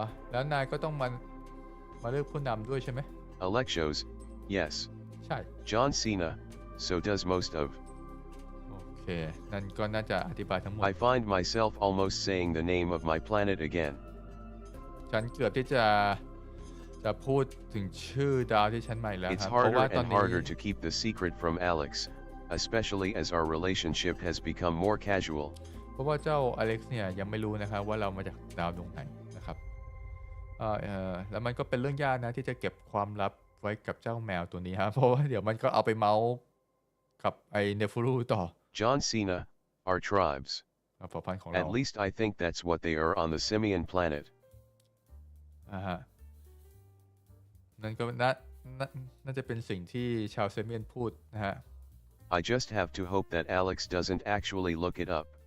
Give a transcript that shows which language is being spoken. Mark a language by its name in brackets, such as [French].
[Thai] แล้วนายก็ต้องมาเลือกผู้นำด้วยใช่ไหม [English] Alexos, yes. [Thai] ใช่ [English] John Cena, so does most of. [Thai] โอเคนั่นก็น่าจะอธิบายทั้งหมด [English] I find myself almost saying the name of my planet again. [Thai] ฉันเกือบที่จะพูดถึงชื่อดาวที่ฉันใหม่แล้ว [English] It's [Thai] ครับเพราะ [English] harder [Thai] ว่าตอน [English] and [Thai] นี้ [English] harder to keep the secret from Alex, especially as our relationship has become more casual. [Thai] เพราะว่าเจ้าอเล็กซ์เนี่ยยังไม่รู้นะครับว่าเรามาจากดาวดวงไหนนะครับแล้วมันก็เป็นเรื่องยากนะที่จะเก็บความลับไว้กับเจ้าแมวตัวนี้ฮะเพราะว่าเดี๋ยวมันก็เอาไปเมาส์กับไอเนฟูรูต่อ [English] John Cena, our tribes. [Thai] เผ่าพันธุ์ของเรา [English] At least I think that's what they are on the Simian planet. [Thai] ฮะนั่นก็น่าจะเป็นสิ่งที่ชาวเซเมียนพูดนะฮะ [English] I just have to hope that Alex doesn't actually look it up.